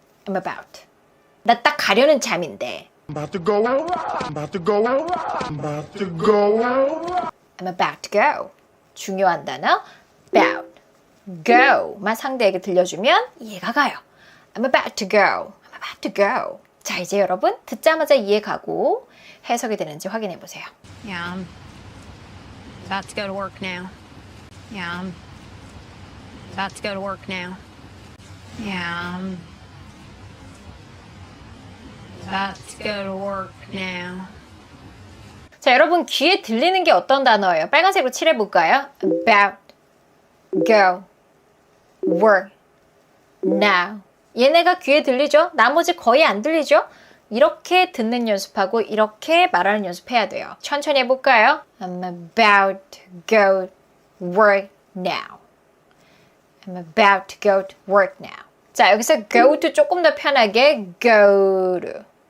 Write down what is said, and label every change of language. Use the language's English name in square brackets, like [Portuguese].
[Korean] 나 딱 가려는 잠인데. [English] I'm about to go. [Korean] 중요한 단어 about. go만 상대에게 들려주면 이해가 가요. [English] I'm about to go. [Korean] 자, 이제 여러분 듣자마자 이해 가고 해석이 되는지 확인해 보세요. [English] Yeah, I'm about to go to work now. Yeah, I'm about to go to work now. Yeah, I'm about to go to work now. [Korean] 자, 여러분 귀에 들리는 게 어떤 단어예요? 빨간색으로 칠해볼까요? [English] About, go, work, now. [Korean] 얘네가 귀에 들리죠? 나머지 거의 안 들리죠? 이렇게 듣는 연습하고 이렇게 말하는 연습해야 돼요. 천천히 해볼까요? [English] I'm about to go work now. I'm about to go to work now. [Korean] 자, 여기서 go to 조금 더 편하게 go to.